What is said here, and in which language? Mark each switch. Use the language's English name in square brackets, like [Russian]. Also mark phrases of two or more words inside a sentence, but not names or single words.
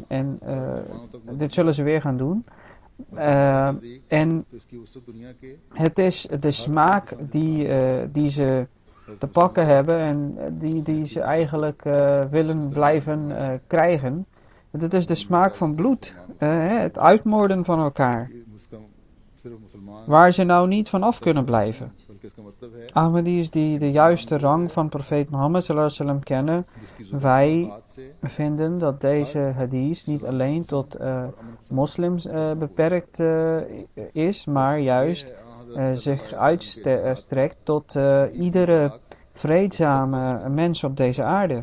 [Dutch] En dit zullen ze weer gaan doen. En het is de smaak die ze te pakken hebben en die ze eigenlijk willen blijven krijgen. Dit is de smaak van bloed, het uitmoorden van elkaar, waar ze nou niet van af kunnen blijven. Ahmadis die de juiste rang van profeet Mohammed [Arabic] صلى الله عليه وسلم [Dutch] kennen, wij vinden dat deze hadith niet alleen tot moslims beperkt is, maar juist zich uitstrekt tot iedere vreedzame mens op deze aarde.